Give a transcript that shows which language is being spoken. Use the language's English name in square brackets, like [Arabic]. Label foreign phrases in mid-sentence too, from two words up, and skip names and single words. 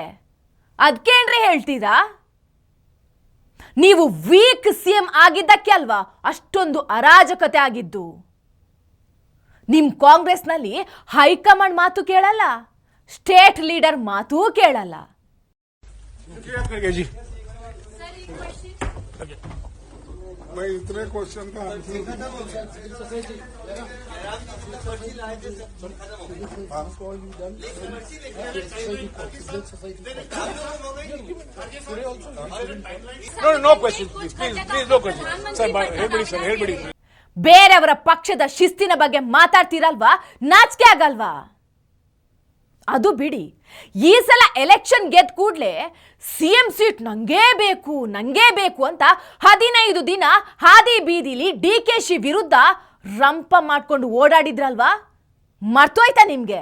[Kannada] ಅದ್ಕೇನ್ರಿ ಹೇಳ್ತೀರಾ? ನೀವು [English] weak CM [Kannada] ಆಗಿದ್ದಕ್ಕೆ ಅಲ್ವಾ ಅಷ್ಟೊಂದು ಅರಾಜಕತೆ ಆಗಿದ್ದು. ನಿಮ್ ಕಾಂಗ್ರೆಸ್ನಲ್ಲಿ ಹೈಕಮಾಂಡ್ ಮಾತು ಕೇಳಲ್ಲ, [English] state leader [Kannada] ಮಾತೂ ಕೇಳಲ್ಲ. [Hindi] मैं इतने क्वेश्चन का [English] No questions, please, no questions. Sir, [Kannada] ಹೇಳ್ಬಿಡಿ. ಬೇರೆಯವರ ಪಕ್ಷದ ಶಿಸ್ತಿನ ಬಗ್ಗೆ ಮಾತಾಡ್ತೀರಲ್ವಾ, ನಾಚಿಕೆ ಆಗಲ್ವಾ? ಅದು ಬಿಡಿ, ಈ ಸಲ ಎಲೆಕ್ಷನ್ ಗೆದ್ದ ಕೂಡಲೇ [English] CM seat [Kannada] ನಂಗೇ ಬೇಕು ಅಂತ 15 ದಿನ ಹಾದಿ ಬೀದಿಲಿ DKಶಿ ವಿರುದ್ಧ ರಂಪ ಮಾಡ್ಕೊಂಡು ಓಡಾಡಿದ್ರಲ್ವಾ, ಮರ್ತೋಯ್ತಾ ನಿಮ್ಗೆ?